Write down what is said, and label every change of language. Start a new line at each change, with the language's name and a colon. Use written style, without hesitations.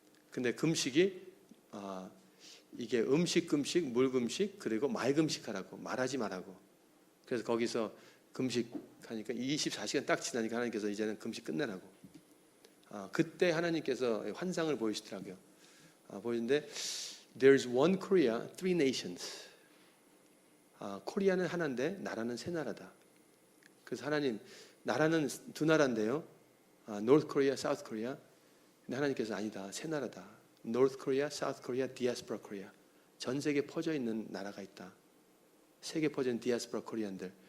Korean: 근데 금식이 이게 금식, 물 금식, 그리고 말 금식하라고 말하지 말라고. 그래서 거기서 금식하니까 24시간 딱 지나니까 하나님께서 이제는 금식 끝내라고. 그때 하나님께서 환상을 보이시더라고요.
English: 보이는데 There's one Korea, three nations.
Korean: 코리아는 하나인데 나라는 세 나라다. 그래서 하나님 나라는 두 나라인데요.
English: North Korea, South Korea.
Korean: 근데 하나님께서 아니다. 세 나라다. North Korea, South Korea, Diaspora Korea. 전 세계에 퍼져 있는 나라가 있다. 세계 퍼져 있는 디아스포라 코리안들.